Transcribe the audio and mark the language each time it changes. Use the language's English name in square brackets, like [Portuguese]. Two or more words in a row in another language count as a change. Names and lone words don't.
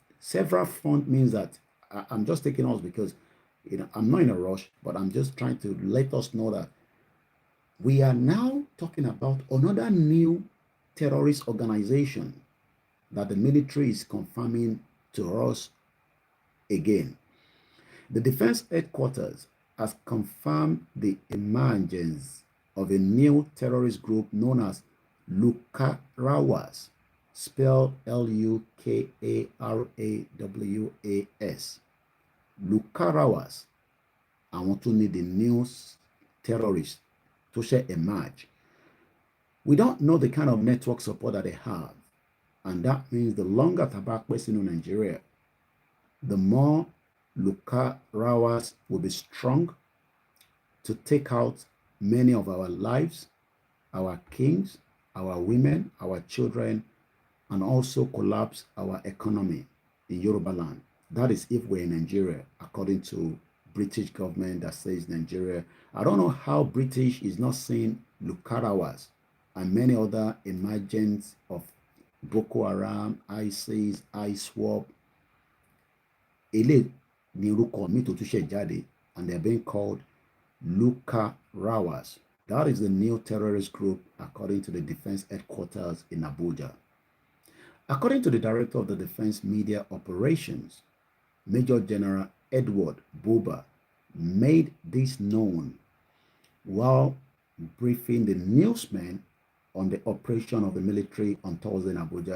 [English] Several front means that I'm just taking us because I'm not in a rush, but I'm just trying to let us know that we are now talking about another new terrorist organization that the military is confirming to us again. The defense headquarters has confirmed the emergence of a new terrorist group known as Lukarawas, spelled Lukarawas. [Yoruba] Lukarawas, àwọn tó ní [English] the news terrorists [Yoruba] tó ṣe emerge. [English] We don't know the kind of network support that they have, and that means the longer tobacco is in Nigeria, the more Lukarawas will be strong to take out many of our lives, our kings, our women, our children, and also collapse our economy in Yorubaland. That is if we're in Nigeria, according to British government that says Nigeria. I don't know how British is not seeing Lukarawas and many other emergence of Boko Haram, ISIS, ISWAP. [Yoruba] Ele ni orúkọ mi tó tún ṣe jáde, [English] and they're being called Lukarawas. That is the new terrorist group according to the defense headquarters in Abuja. According to the director of the Defense Media Operations, Major General Edward Buba made this known while briefing the newsmen on the operation of the military on Thursday in Abuja.